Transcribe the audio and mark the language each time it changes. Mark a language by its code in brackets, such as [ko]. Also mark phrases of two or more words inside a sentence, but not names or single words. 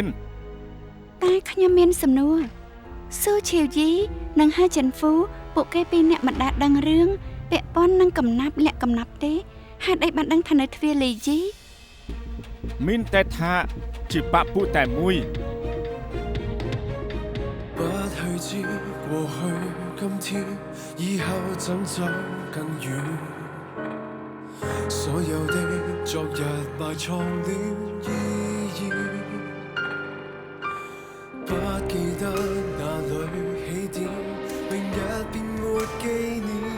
[km] តែខ្ញុំមានសំណួរស៊ូឈីវជីនិងហឺចិនហ្វូពួកគេពីរនាក់មិនដែលដឹងរឿងពាក់ព័ន្ធនឹងកំណាប់លាក់កំណាប់ទេហេតុអីបានដឹងថានៅទ្វារលីជី មានតែថាជាបាក់ពួកតែមួយ [zh] 不去知過去今天以後怎走更遠所有的昨日埋藏了意義不記得哪裏起點明日便沒紀念